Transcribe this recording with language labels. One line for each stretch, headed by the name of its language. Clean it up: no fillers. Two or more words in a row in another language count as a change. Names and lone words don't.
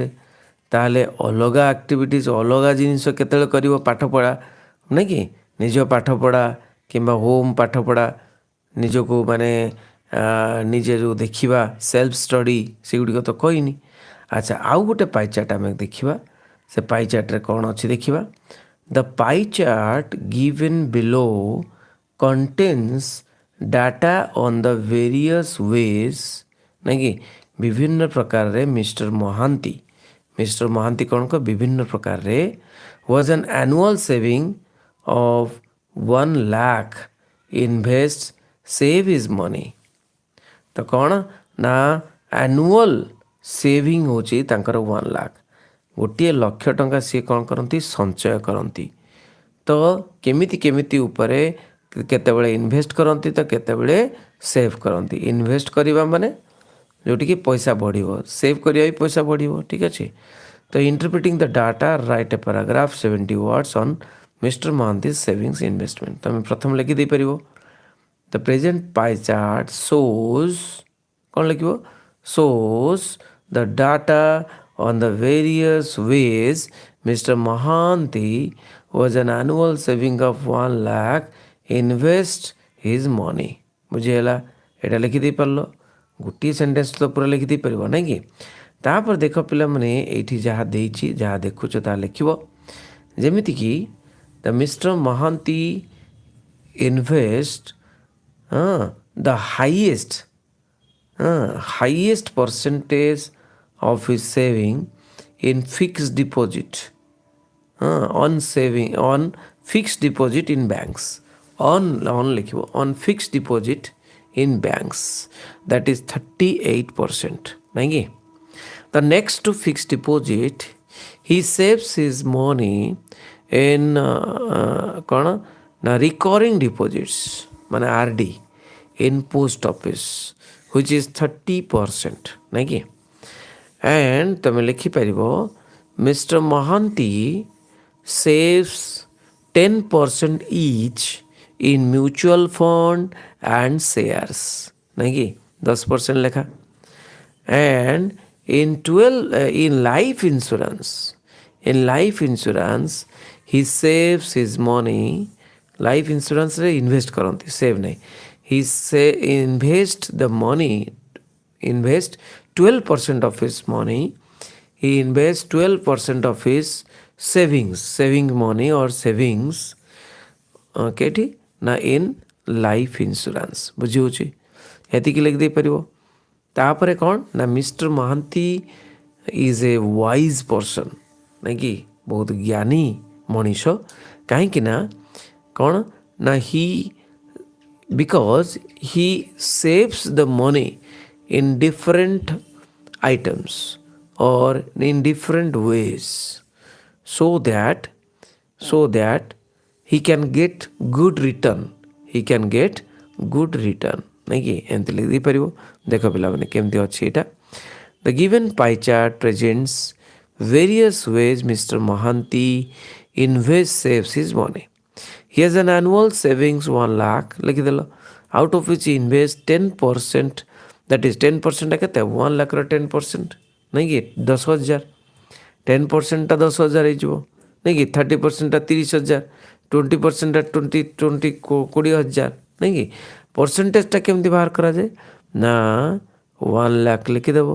Odia: ତାହେଲେ ଅଲଗା ଆକ୍ଟିଭିଟିଜ୍, ଅଲଗା ଜିନିଷ କେତେବେଳେ କରିବ? ପାଠପଢ଼ା, ନାଇଁ କି? ନିଜ ପାଠପଢ଼ା କିମ୍ବା ହୋମ୍ ପାଠପଢ଼ା, ନିଜକୁ ମାନେ ନିଜେ ଯେଉଁ ଦେଖିବା
English: self study,
Odia: ସେଗୁଡ଼ିକ ତ କହିନି। ଆଚ୍ଛା, ଆଉ ଗୋଟେ ପାଇଚାର୍ଟ ଆମେ ଦେଖିବା। ସେ ପାଇଚାର୍ଟରେ କ'ଣ ଅଛି ଦେଖିବା।
English: The pie chart given below contains data on the various ways,
Odia: ନାଇଁ କି? ବିଭିନ୍ନ ପ୍ରକାରରେ ମିଷ୍ଟର ମହାନ୍ତି କ'ଣ ବିଭିନ୍ନ ପ୍ରକାରରେ
English: was an annual saving of 1 lakh invest save his money।
Odia: ତ କ'ଣ ନା
English: annual saving
Odia: ହେଉଛି ତାଙ୍କର 1 ଲାଖ। ଗୋଟିଏ ଲକ୍ଷ ଟଙ୍କା ସିଏ କ'ଣ କରନ୍ତି? ସଞ୍ଚୟ କରନ୍ତି। ତ କେମିତି ଉପରେ କେତେବେଳେ ଇନଭେଷ୍ଟ କରନ୍ତି, ତ କେତେବେଳେ ସେଭ୍ କରନ୍ତି। ଇନଭେଷ୍ଟ କରିବା ମାନେ ଯେଉଁଠିକି ପଇସା ବଢ଼ିବ, ସେଭ୍ କରିବା ବି ପଇସା ବଢ଼ିବ, ଠିକ୍ ଅଛି।
English: ତ interpreting the data write a paragraph 70 words on Mr. Mohanty savings investment.
Odia: ତୁମେ ପ୍ରଥମେ ଲେଖିଦେଇପାରିବ।
English: The present pie chart shows,
Odia: କ'ଣ ଲେଖିବ?
English: shows the data on the various ways Mr. Mohanty was an annual saving of 1 lakh invest his money।
Odia: ବୁଝିହେଲା? ଏଇଟା ଲେଖିଦେଇପାରିଲ। ଗୋଟିଏ ସେଣ୍ଟେନ୍ସ ତ ପୁରା ଲେଖିଦେଇପାରିବ, ନାଇଁ କି? ତାପରେ ଦେଖ ପିଲାମାନେ, ଏଇଠି ଯାହା ଦେଇଛି, ଯାହା ଦେଖୁଛ ତାହା ଲେଖିବ।
English: ଯେମିତିକି the Mr. Mohanty invest the highest percentage of his saving in fixed deposit, on fixed deposit in banks, on likhibo, on fixed deposit in banks, that is 38%,
Odia: ନାଇଁ କି?
English: The next to fixed deposit, he saves his money in
Odia: କ'ଣ ନା
English: recurring deposits, ମାନେ RD in post office, which is 30%,
Odia: ନାଇଁ କି?
English: and
Odia: ତୁମେ ଲେଖିପାରିବ
English: ମିଷ୍ଟର ମହାନ୍ତି saves 10% each in mutual fund and shares,
Odia: ନାଇଁ କି? 10% ଲେଖା।
English: and in life insurance he saves his money। life insuranceରେ
Odia: ଇନଭେଷ୍ଟ କରନ୍ତି, ସେଭ୍ ନାହିଁ।
English: he say invest the money, invest 12% of his money, he invests 12% of his saving money or savings,
Odia: କେଠି ନା
English: in life insurance.
Odia: ବୁଝି ହେଉଛି, ଏତିକି ଲେଖିଦେଇପାରିବ। ତାପରେ କ'ଣ ନା ମିଷ୍ଟର ମହାନ୍ତି
English: is a wise person,
Odia: ନାଇଁ କି ବହୁତ ଜ୍ଞାନୀ ମଣିଷ। କାହିଁକି ନା କ'ଣ ନା
English: because he saves the money in different items or in different ways, so that he can get good return, he can get good return,
Odia: ନାଇଁ କି ଏମିତି ଲେଖିଦେଇପାରିବ। ଦେଖ ପିଲାମାନେ କେମିତି ଅଛି ଏଇଟା।
English: The given pie chart presents various ways Mr. Mohanty invests saves his money. He has an annual savings 1 lakh
Odia: ଲେଖିଦେଲ,
English: out of which he invests 10%, that is 10%
Odia: କେତେ 1 ଲାଖର 10%, ନାଇଁ କି 10,000, 10%ଟା 10,000 ହେଇଯିବ, ନାଇଁ କି 30%ଟା 30,000, 20%ଟା 20,000, ନାଇଁ କି ପରସେଣ୍ଟେଜଟା କେମିତି ବାହାର କରାଯାଏ ନା 1 ଲାଖ ଲେଖିଦେବ।